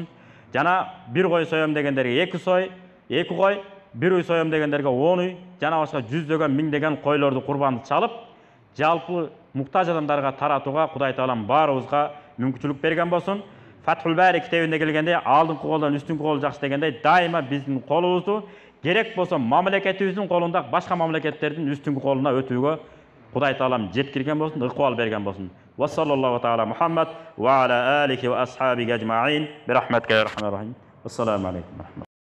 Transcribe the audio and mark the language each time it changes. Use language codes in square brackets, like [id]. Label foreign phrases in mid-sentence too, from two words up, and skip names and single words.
[ky] Жана бир кой соём дегендерге 2 сой, 2 кой, бир уй соём дегендерге 10 уй, жана башка жүздөгөн миңдеген койлорду курбанды чалып, жалпы муктаж адамдарга таратууга Кудай Таалам баарыбызга мүмкүнчүлүк берген болсун. Фатхул Бари китебинде келгенде алдыңкы колдон үстүнкү кол жакшы дегендей дайыма биздин колубузду керек болсо мамлекетибиздин колунда башка мамлекеттердин үстүнкү колуна өтүүгө Кудай Таалам жеткирген болсун, ыкбал берген болсун. [ar] وصلى الله تعالى على محمد وعلى آله وأصحابه أجمعين برحمتك يا أرحم الراحمين. السلام عليكم.